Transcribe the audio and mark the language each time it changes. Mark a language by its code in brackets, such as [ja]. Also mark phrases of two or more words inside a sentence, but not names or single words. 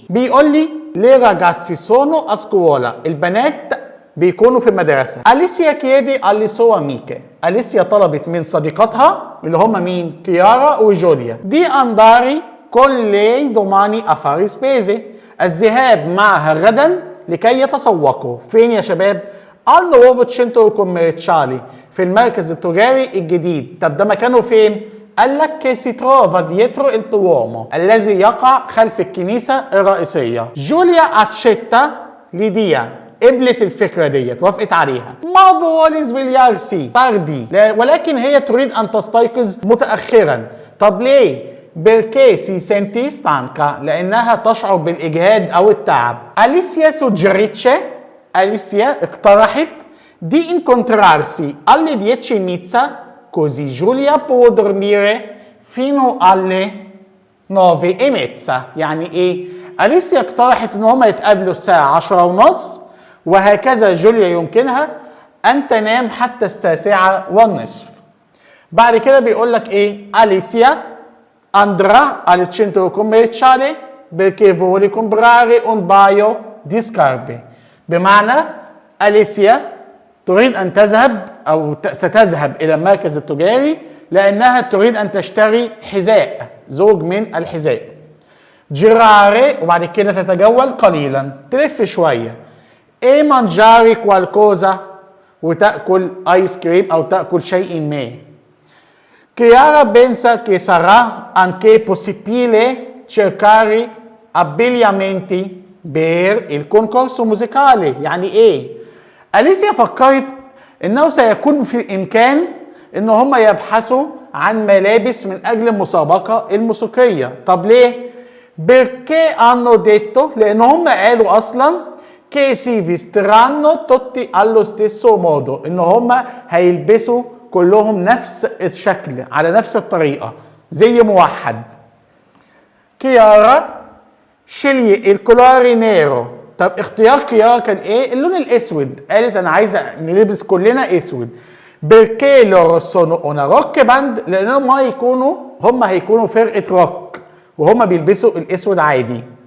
[ar] بيقول لي [it] le ragazze sono a scuola, [ar] البنات بيكونوا في المدرسة. [it] Alessia chiede alle sue amiche, [ar] أليسيا طلبت من صديقاتها اللي هم مين؟ [it] Chiara e Giulia, di andare con lei domani a fare spese, [ar] الذهاب معها غدا لكي يتسوقوا. فين يا شباب؟ [it] al nuovo centro commerciale، [ar] في المركز التجاري الجديد. طب ده مكانه فين؟ قال لك [it] che si trova dietro il duomo، [ar] الذي يقع خلف الكنيسة الرئيسية. جوليا [it] accetta l'idea, [ar] قبلت الفكرة ديت، وافقت عليها. [it] ma vuole svegliarsi tardi, [ar] ولكن هي تريد أن تستيقظ متأخرا. طب ليه؟ [it] perché si sente stanca, [ar] لأنها تشعر بالإجهاد أو التعب. أليسيا سوجريتشي، أليسيا اقترحت، [it] di incontrarsi alle 10:30 così Giulia può dormire fino alle 9:30. [ar] يعني ايه؟ أليسيا اقترحت ان هما يتقابلوا الساعة 10:30 وهكذا جوليا يمكنها ان تنام حتى الساعة 9:30. بعد كده بيقول لك ايه؟ [it] أليسيا andrà al centro commerciale perché vuole comprare un paio di scarpe. [ar] بمعنى أليسيا تريد أن تذهب أو ستذهب إلى المركز التجاري لأنها تريد أن تشتري حذاء، زوج من الحذاء. جيراري وبعد كده تتجول قليلا، تلف شوية. [it] e mangiare qualcosa [ar] وتأكل آيس كريم أو تأكل شيء ما. [it] Chiara pensa che sarà anche possibile cercare abbigliamenti per il concorso musicale. [ar] يعني ايه؟ أليسيا فكرت انه سيكون في الامكان ان هم يبحثوا عن ملابس من اجل المسابقة الموسيقية. طب ليه؟ [it] perché hanno detto [ar] لان هم قالوا اصلا [it] che si vestiranno tutti allo stesso modo، [ar] ان هم هيلبسوا كلهم نفس الشكل على نفس الطريقة زي موحد. [it] Chiara sceglie il colore nero. [ar] طب اختيار كيارا كان ايه؟ اللون الاسود. قالت انا عايزه نلبس كلنا اسود. [it] perché loro sono una rock band, [ar] لانهم هم هيكونوا فرقه روك وهم بيلبسوا الاسود عادي.